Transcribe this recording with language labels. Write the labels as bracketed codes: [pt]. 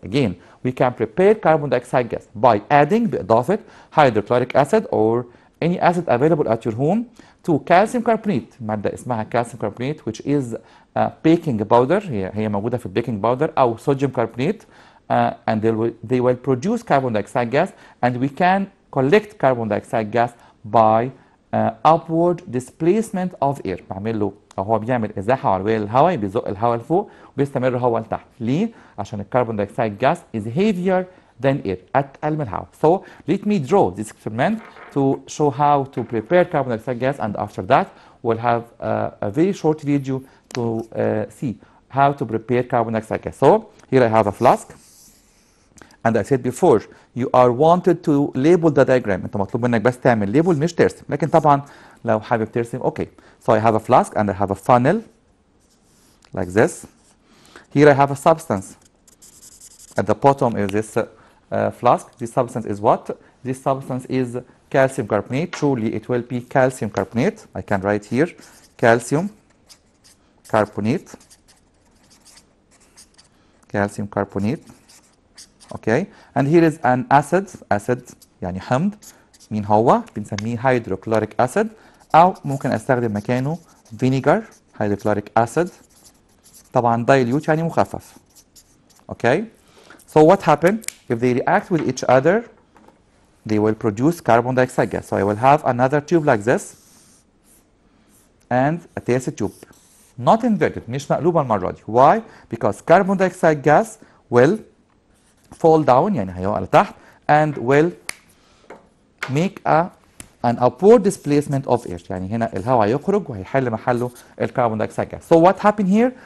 [en] Again, we can prepare carbon dioxide gas by adding [ar] بإضافة [en] hydrochloric acid or any acid available at your home to calcium carbonate، [ar] مادة اسمها [en] calcium carbonate which is baking powder، [ar] هي موجودة في البيكنج باودر، [en] أو sodium carbonate. And they will produce carbon dioxide gas and we can collect carbon dioxide gas by upward displacement of air. [ar] بعمل له او هو بيعمل ازاحه علويه للهواء، بيزق الهواء لفوق وبيستمر هو لتحت. ليه؟ عشان الكربون دايوكسيد [en] gas is heavier than air، [ar] اتقل من الهواء. [en] So let me draw this experiment to show how to prepare carbon dioxide gas, and after that we'll have a very short video to see how to prepare carbon dioxide gas. So here I have a flask. And I said before you are wanted to label the diagram. [ar] انت مطلوب منك بس تعمل label مش ترسم، لكن طبعا لو حابب ترسم اوكي. [en] So I have a flask and I have a funnel like this. Here I have a substance. At the bottom is this flask. This substance is what? This substance is calcium carbonate. Surely it will be calcium carbonate. I can write here calcium carbonate. Calcium carbonate. Okay, and here is an acid [ar] يعني حمض. مين هو؟ بنسميه hydrochloric acid، أو ممكن أستخدم مكانه vinegar hydrochloric acid. طبعا dilute يعني مخفف. [en] Okay, so what happen if they react with each other? They will produce carbon dioxide gas. So I will have another tube like this and a test tube, not inverted، [ar] مش مقلوبة المرة دي. [en] Why? Because carbon dioxide gas will fall down، [ar] يعني هيقع لتحت [en] and will make an upward displacement of air، [ar] يعني هنا الهواء يخرج وهيحل محله الكربون دايوكسيد [en] gas. So what happened here?